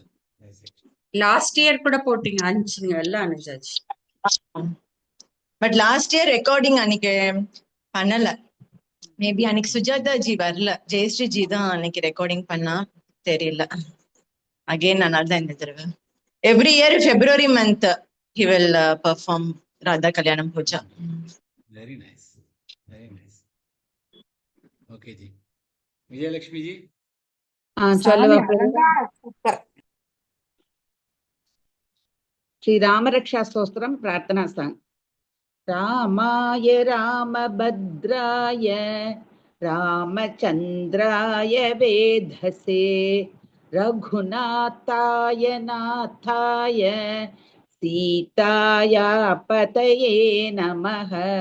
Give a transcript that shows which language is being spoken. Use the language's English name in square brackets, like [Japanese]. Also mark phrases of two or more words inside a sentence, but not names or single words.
[English] last year [Tamil] கூட போட்டீங்க அனுப்பிச்சிங்கல்ல அனுஜாஜ். [English] but last year recording [Tamil] அன்னைக்கு பண்ணல. மேபி அன்னைக்கு சுஜாதா ஜி வரல, ஜெயஸ்ரீ ஜி தான் அன்னைக்கு ரெக்கார்டிங் பண்ணா, தெரியல. [English] அகைன் [Tamil] அதனால தான் இந்த தடவை [English] every year February month he will perform ராதா கல்யாணம் பூஜா. very nice, very nice. okay ji. [Tamil] விஜயலட்சுமி ஜி சொல்லுவா. [Sanskrit] श्री राम रक्षा स्तोत्रम प्रार्थना सांग। रामाय रामभद्राय रामचंद्राय वेधसे रघुनाथाय नाथाय सीताया पतये नमः।